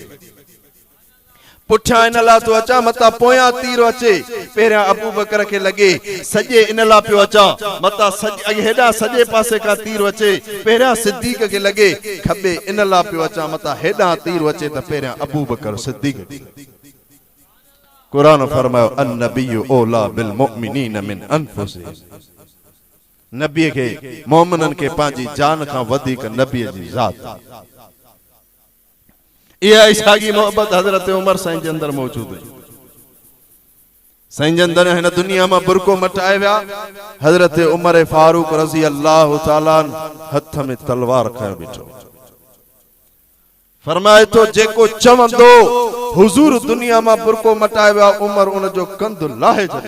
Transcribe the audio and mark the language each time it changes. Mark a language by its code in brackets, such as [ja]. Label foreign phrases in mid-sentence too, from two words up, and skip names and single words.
[sd] पुठियां इन लाइ थो अचां मतां पोयां तीर अचे, पहिरियां अबू बकर खे लॻे। सॼे इन लाइ पियो अचां मतां हेॾां सॼे पासे खां तीर अचे, पहिरियां सिद्दीक खे लॻे। खॿे इन लाइ पियो अचां मतां हेॾां तीर अचे त पहिरियां अबू बकर सिद्दीक। कुरान फरमायो, [ar] النبي أولى بالمؤمنين من أنفسهم. [sd] नबीअ खे, मोमिननि खे पंहिंजी जान खां वधीक नबीअ जी ज़ात। इहा इसागी मोहब्बत हजरत उमर साईं जे अंदर मौजूद हुई। साईं जे अंदर हिन दुनिया मां बुरको मटाए विया। हजरत उमर फारूक [ar] رضي الله تعالى [sd] हथ में तलवार खयो बीठो, फरमाए तो जेको चवंदो हुजूर दुनिया मां बुरको मटाए विया, उमर उन जो कंध लाहे छॾे।